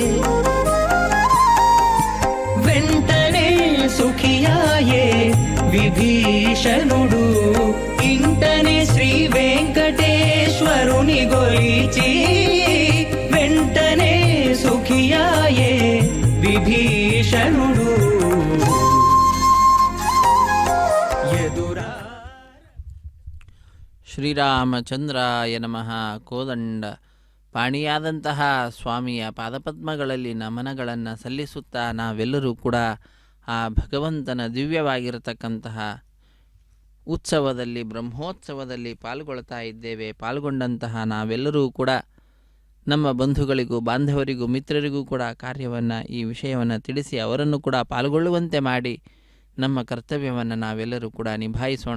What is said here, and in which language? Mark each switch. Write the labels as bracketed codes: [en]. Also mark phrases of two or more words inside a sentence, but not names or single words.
[te] వెంటనే సుఖియాయే విభీషణుడు ఇంటనే శ్రీ వెంకటేశ్వరుని గొలిచి వెంటనే సుఖియాయే విభీషణుడు ఎదురా [sa] శ్రీరామచంద్రాయ నమః [kn] కోదండ ಪಾಣಿಯಾದಂತಹ ಸ್ವಾಮಿಯ ಪಾದಪದ್ಮಗಳಲ್ಲಿ ನಮನಗಳನ್ನು ಸಲ್ಲಿಸುತ್ತಾ ನಾವೆಲ್ಲರೂ ಕೂಡ ಆ ಭಗವಂತನ ದಿವ್ಯವಾಗಿರತಕ್ಕಂತಹ ಉತ್ಸವದಲ್ಲಿ ಬ್ರಹ್ಮೋತ್ಸವದಲ್ಲಿ ಪಾಲ್ಗೊಳ್ತಾ ಇದ್ದೇವೆ. ಪಾಲ್ಗೊಂಡಂತಹ ನಾವೆಲ್ಲರೂ ಕೂಡ ನಮ್ಮ ಬಂಧುಗಳಿಗೂ ಬಾಂಧವರಿಗೂ ಮಿತ್ರರಿಗೂ ಕೂಡ ಕಾರ್ಯವನ್ನು ಈ ವಿಷಯವನ್ನು ತಿಳಿಸಿ ಅವರನ್ನು ಕೂಡ ಪಾಲ್ಗೊಳ್ಳುವಂತೆ ಮಾಡಿ ನಮ್ಮ ಕರ್ತವ್ಯವನ್ನು ನಾವೆಲ್ಲರೂ ಕೂಡ ನಿಭಾಯಿಸೋಣ.